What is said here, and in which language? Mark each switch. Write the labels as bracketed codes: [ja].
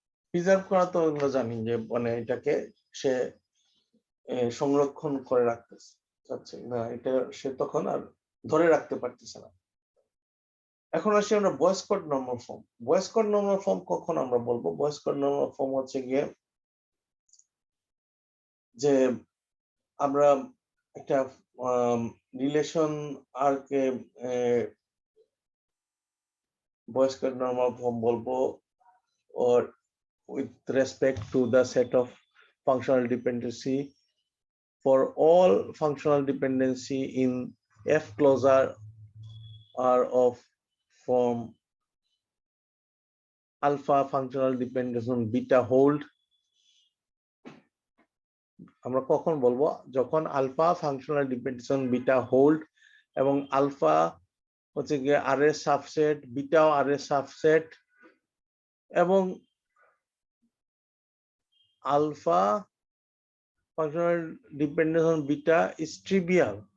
[bn] Preserve করা তো আমরা জানি যে মানে এটাকে সে সংরক্ষণ করে রাখতেছে চাচ্ছে না, এটা সে তখন আর ধরে রাখতে পারতেছে না। এখন আসি আমরা voice code normal form. Voice code normal form কখন আমরা বলবো? ভয়েস কোড নরমাল ফর্ম হচ্ছে গিয়ে যে আমরা একটা রিলেশন আর কে ভয়েস কোড নরমাল ফর্ম বলবো, [en] or with respect to the set of functional dependency for all functional dependency in F clause are of form alpha functional dependence on beta hold। [bn] আমরা কখন বলবো? যখন alpha functional dependence on beta hold, এবং alpha হচ্ছে গিয়ে আর এর subset, বিটাও আর এর subset, এবং alpha [en] functional dependence on beta is trivial.